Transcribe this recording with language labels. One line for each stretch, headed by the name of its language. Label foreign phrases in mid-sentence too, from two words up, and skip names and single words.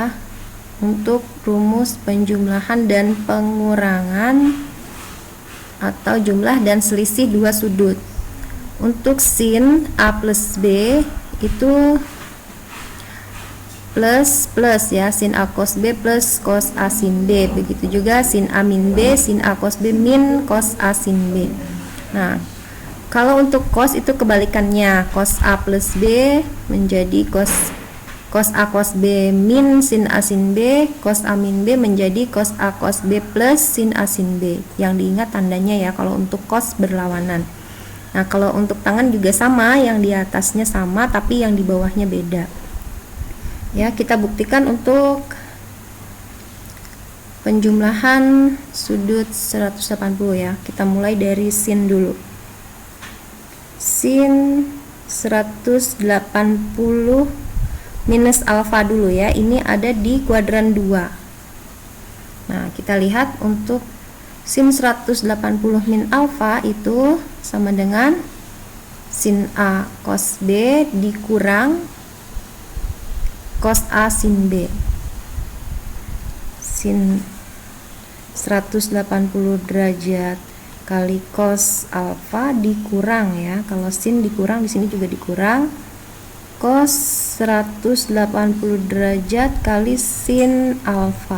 Indonesian: Untuk rumus penjumlahan dan pengurangan atau jumlah dan selisih dua sudut. Untuk sin A plus B itu plus ya, sin A cos B plus cos A sin B. Begitu juga sin A min B, sin A cos B min cos A sin B. Nah, kalau untuk cos itu kebalikannya, cos A plus B menjadi cos A cos B min sin A sin B, cos A min B menjadi cos A cos B plus sin A sin B. Yang diingat tandanya ya, kalau untuk cos berlawanan. Nah, kalau untuk tangen juga sama, yang di atasnya sama tapi yang di bawahnya beda. Ya, kita buktikan untuk penjumlahan sudut 180 ya. Kita mulai dari sin dulu. Sin 180 minus alfa dulu ya. Ini ada di kuadran 2. Nah, kita lihat untuk sin 180 min alfa itu sama dengan sin A cos B dikurang cos A sin B. sin 180 derajat kali cos alfa dikurang ya. Kalau sin dikurang, di sini juga dikurang. Cos 180 derajat kali sin alfa.